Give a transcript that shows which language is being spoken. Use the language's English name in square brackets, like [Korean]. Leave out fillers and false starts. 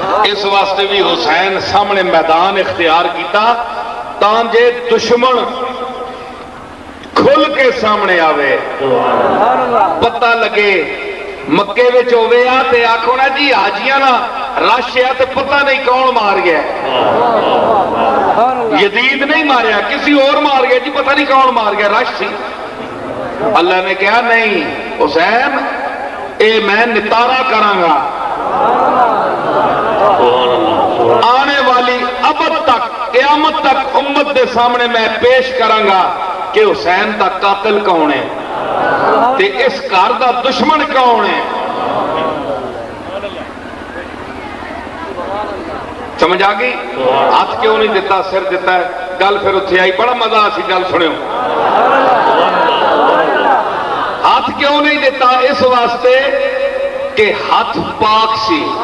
[Punjabi] اس واسطے بھی حسین سامنے میدان اختیار کیتا تانجے دشمن کھل کے سامنے آوے, پتہ لگے. مکے وچ ہوے آ تے آکھو نا جی حاجیاں نا رش ہے تے پتہ نہیں کون مار گیا. یزید نہیں ماریا, کسی اور مار گیا جی, پتہ نہیں کون مار گیا, رش سی. اللہ نے کہا نہیں حسین, اے میں نتارا کراں گا, آنے والی ابد تک قیامت تک امت دے سامنے میں پیش کراں گا کہ حسین دا قاتل کون ہے تے اس گھر دا دشمن کون ہے. [Urdu] سمجھ آ گئی؟ ہاتھ کیوں نہیں دیتا, سر دیتا ہے. [Punjabi] گل پھر اتنے آئی, بڑا مزہ سی گل سنو. [Urdu] ہاتھ کیوں نہیں دیتا؟ [Punjabi] اس واسطے کہ ہاتھ پاک سی.